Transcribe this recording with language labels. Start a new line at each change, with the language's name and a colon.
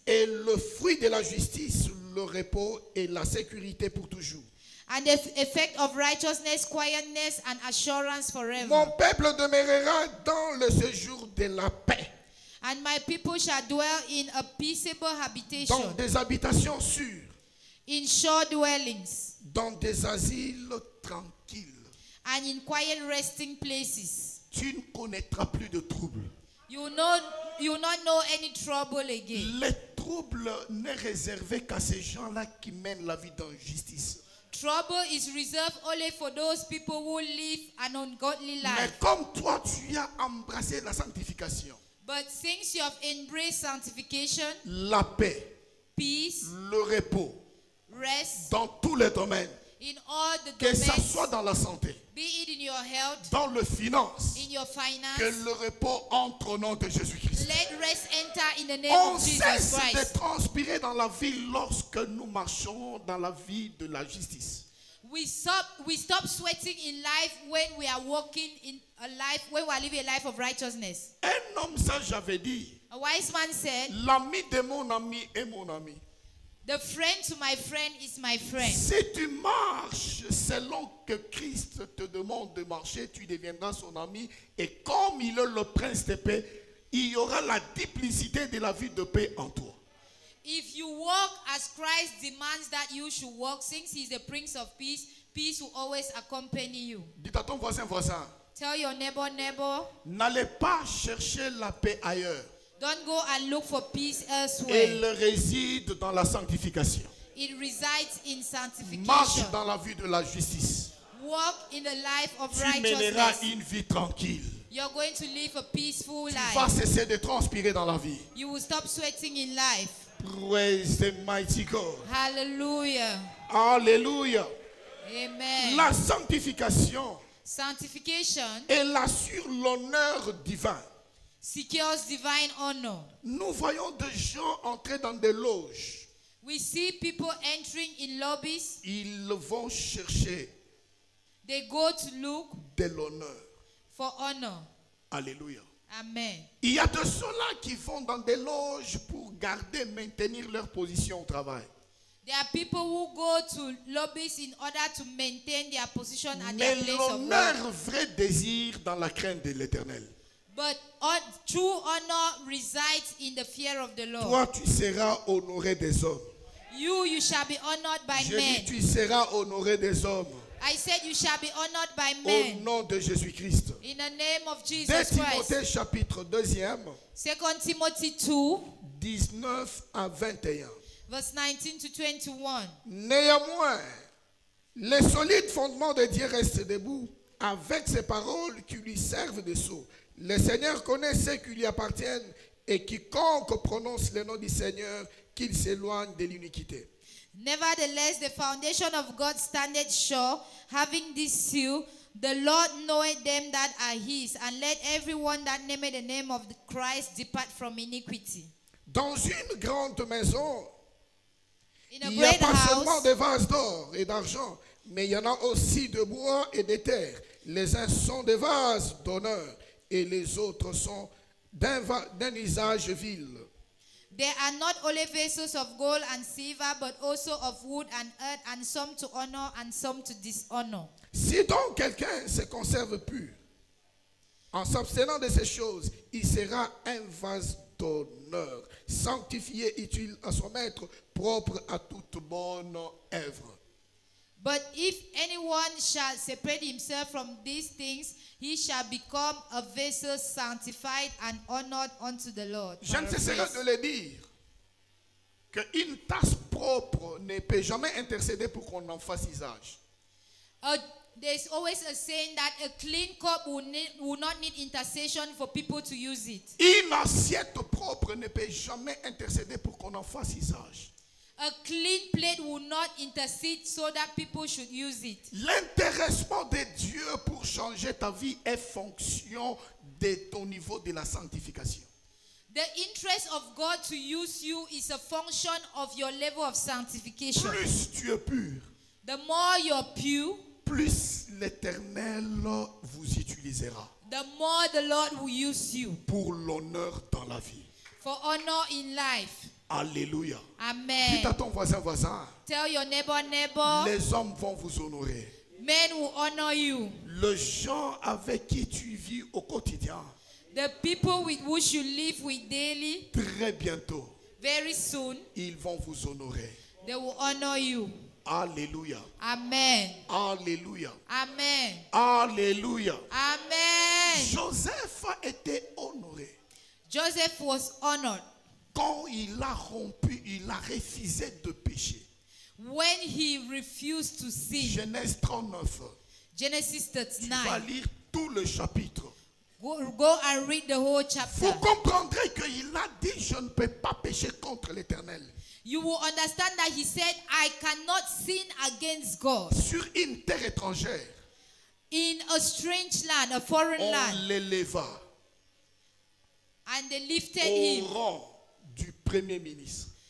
French: Et le fruit de la justice, le repos et la sécurité pour toujours.
English: And the effect of righteousness, quietness, and assurance forever.
French: Mon peuple demeurera dans le séjour de la paix,
English: And my people shall dwell in a peaceable habitation,
French: dans des habitations sûres,
English: in sure dwellings,
French: dans des asiles tranquilles.
English: and in quiet resting places.
French: Tu ne connaîtras plus de troubles.
English: You will not know any trouble again.
French: Les troubles n'est réservé qu'à ces gens-là qui mènent la vie d'injustice.
English: trouble is reserved only for those people who live an ungodly
French: Mais
English: life.
French: comme toi, tu as embrassé la sanctification,
English: But since you have embraced sanctification,
French: la paix,
English: peace,
French: le repos,
English: rest
French: dans tous les domaines,
English: in all the
French: que ça
English: domains,
French: soit dans la santé,
English: be it in your health,
French: dans le finance,
English: in your
French: que
English: finance,
French: le repos entre au nom de Jésus-Christ.
English: let rest enter in the name
French: On
English: of Jesus
French: cesse de
English: Christ.
French: transpirer dans la vie lorsque nous marchons dans la vie de la justice.
English: We stop sweating in life when we are walking in a life, when we are living a life of righteousness.
French: Un homme sage avait dit,
English: A wise man said,
French: l'ami de mon ami est mon ami.
English: the friend to my friend is my friend.
French: Si tu marches selon que Christ te demande de marcher, tu deviendras son ami. Et comme il est le prince de paix, il y aura la duplicité de la vie de paix en toi.
English: If you walk as Christ demands that you should walk, since he is the Prince of Peace, peace will always accompany you.
French: Dis à ton voisin,
English: Tell your neighbor,
French: n'allez pas chercher la paix ailleurs.
English: don't go and look for peace elsewhere.
French: Elle réside dans la sanctification.
English: It resides in
French: Marche
English: sanctification.
French: dans la vie de la justice.
English: Walk in the life of
French: Tu mèneras
English: righteousness.
French: une vie tranquille.
English: You're going to live a peaceful
French: Tu vas
English: life.
French: cesser de transpirer dans la vie.
English: You will stop sweating in life. Praise the mighty God. Hallelujah.
French: Alléluia.
English: Amen.
French: La sanctification,
English: Sanctification
French: elle assure l'honneur divin.
English: secures divine honor.
French: Nous voyons des gens entrer dans des loges.
English: We see people entering in lobbies.
French: Ils vont chercher
English: They go to look
French: de l'honneur.
English: for honor.
French: Alléluia.
English: Amen.
French: Il y a de ceux-là qui vont dans des loges pour garder, maintenir leur position au travail.
English: There are people who go to lobbies in order to maintain their position at
French: Mais
English: their place of
French: l'honneur
English: work.
French: vrai désir dans la crainte de l'Éternel.
English: But true honor resides in the fear of the Lord.
French: Toi, tu seras honoré des hommes.
English: You shall be honored by
French: Je dis,
English: men.
French: tu seras honoré des hommes.
English: I said you shall be honored by
French: Au
English: men.
French: nom de Jésus-Christ.
English: In the name of
French: 2
English: Jesus
French: Timothée
English: Christ.
French: chapitre 2,
English: 2 Timothy 2,
French: 19 à 21.
English: verse 19 to 21.
French: Néanmoins, les solides fondements de Dieu restent debout avec ces paroles qui lui servent de sceau. Le Seigneur connaît ceux qui lui appartiennent et quiconque prononce le nom du Seigneur, qu'il s'éloigne de l'iniquité.
English: Nevertheless, the foundation of God standeth sure, having this seal, the Lord knoweth them that are his, and let everyone that nameth the name of the Christ depart from iniquity.
French: Dans une grande maison,
English: In a
French: il n'y a
English: great
French: pas
English: house,
French: seulement des vases d'or et d'argent, mais il y en a aussi de bois et de terre. Les uns sont des vases d'honneur et les autres sont d'un usage vil.
English: there are not only vessels of gold and silver, but also of wood and earth, and some to honor and some to dishonor.
French: Si donc quelqu'un se conserve pur, en s'abstenant de ces choses, il sera un vase d'honneur, sanctifié, utile à son maître, propre à toute bonne œuvre.
English: But if anyone shall separate himself from these things, he shall become a vessel sanctified and honored unto the Lord.
French: Je ne cesserai de le dire qu'une tasse propre ne peut jamais intercéder pour qu'on en fasse usage.
English: There's always a saying that a clean cup will not need intercession for people to use it.
French: Une assiette propre ne peut jamais intercéder pour qu'on en fasse usage.
English: A clean plate will not intercede so that people should use it.
French: L'intéressement de Dieu pour changer ta vie est fonction de ton niveau de la sanctification.
English: The interest of God to use you is a function of your level of sanctification.
French: Plus tu es pur,
English: The more you're pure,
French: plus l'Éternel vous utilisera
English: the more the Lord will use you
French: pour l'honneur dans la vie.
English: for honor in life.
French: Alléluia.
English: Amen.
French: Dis à ton voisin,
English: Tell your neighbor,
French: les hommes vont vous honorer.
English: men will honor you.
French: Les gens avec qui tu vis au quotidien,
English: The people with which you live with daily,
French: très bientôt,
English: very soon,
French: ils vont vous honorer.
English: they will honor you.
French: Alléluia.
English: Amen.
French: Alléluia.
English: Amen.
French: Alléluia.
English: Amen.
French: Joseph a été honoré.
English: Joseph was honored
French: Quand il a rompu, il a refusé de pécher.
English: when he refused to sin.
French: Genèse 39.
English: Genesis
French: Tu vas
English: 39.
French: lire tout le chapitre.
English: Go and read the whole chapter.
French: Vous comprendrez qu'il a dit, je ne peux pas pécher contre l'Éternel.
English: You will understand that he said, I cannot sin against God.
French: Sur une terre étrangère,
English: In a strange land, a foreign
French: on
English: land.
French: l'éleva
English: And they lifted
French: au
English: him.
French: rang du premier ministre.